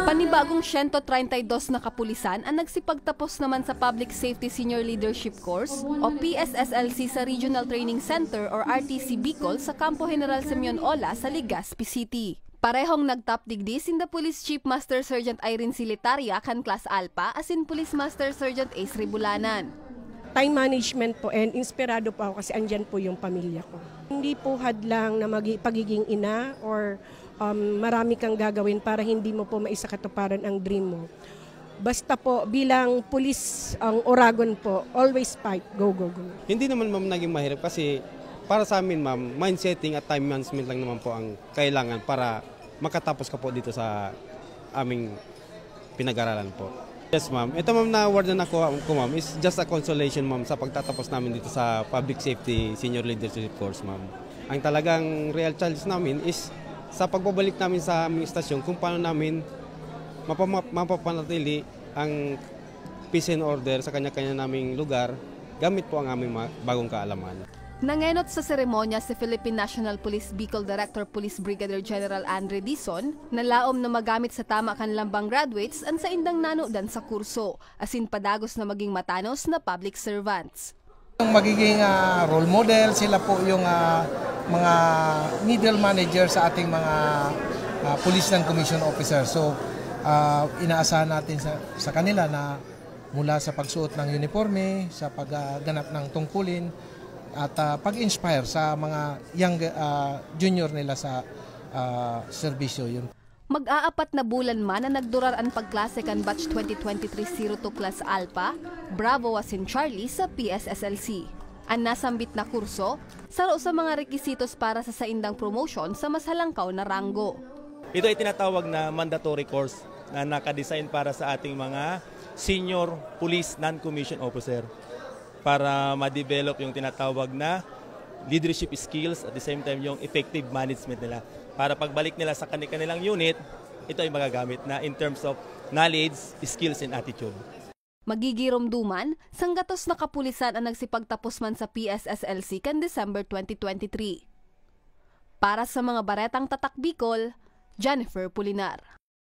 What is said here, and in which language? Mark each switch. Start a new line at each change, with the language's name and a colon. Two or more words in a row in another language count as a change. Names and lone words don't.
Filipino: Panibagong 132 na kapulisan ang nagsipagtapos naman sa Public Safety Senior Leadership Course o PSSLC sa Regional Training Center or RTC Bicol sa Campo General Simeon Ola sa Legazpi City.
Bikol: Parehong nagtop digdi sinda Police Chief Master Sergeant Irene Silitaria kan Class Alpha asin Police Master Sergeant Ace Ribulanan.
English: Time management po,
Filipino: and inspirado po ako kasi andyan po yung pamilya ko. Hindi po hadlang na pagiging ina or marami kang gagawin para hindi mo po maisakatuparan ang dream mo. Basta po bilang pulis ang Oragon po,
English: always fight, go, go, go.
Filipino: Hindi naman ma'am naging mahirap kasi para sa amin ma'am, mindsetting at
English: time management
Filipino: lang naman po ang kailangan para makatapos ka po dito sa aming pinag-aralan po. Yes ma'am, ito ma'am na award na nakuha ko ma'am
English: is just a consolation
Filipino: ma'am sa pagtatapos namin dito sa Public Safety Senior Leadership Course ma'am. Ang talagang
English: real challenge
Filipino: namin is sa pagbabalik namin sa aming istasyon kung paano namin mapapanatili ang
English: peace and order
Filipino: sa kanya-kanya naming lugar gamit po ang aming bagong kaalaman.
Bikol: Nangenot sa seremonya si Philippine National Police Bicol Director Police Brigadier General Andre Dizon na laom na magamit sa tama kanlambang graduates an sa indang nanodan sa kurso, asin padagos na maging matanos na
English: public servants.
Filipino: Magiging
English: role model,
Filipino: sila po yung mga
English: middle manager
Filipino: sa ating mga
English: police and commission officers.
Filipino: So inaasahan natin sa kanila na mula sa pagsuot ng uniforme, sa pagganap ng tungkulin, at pag-inspire sa mga
English: young junior
Filipino: nila sa serbisyo yun.
Bikol: Mag-aapat na bulan man na nagdurar ang pagklase kan batch 2023-02 Class Alpha, Bravo asin Charlie sa PSSLC. Ang nasambit na kurso, saro sa mga rekisitos para sa saindang promotion sa mas halangkaw na ranggo.
Filipino: Ito ay tinatawag na
English: mandatory course
Filipino: na nakadesign para sa ating mga
English: senior police non-commissioned officer,
Filipino: para ma-develop yung tinatawag na
English: leadership skills at the same time
Filipino: yung
English: effective management
Filipino: nila. Para pagbalik nila sa kanilang unit, ito ay magagamit na
English: in terms of knowledge, skills, and attitude.
Bikol: Magigiromduman, sanggatos na kapulisan ang nagsipagtapos man sa PSSLC kan December 2023. Para sa mga baretang tatak Bicol, Jennifer Pulinar.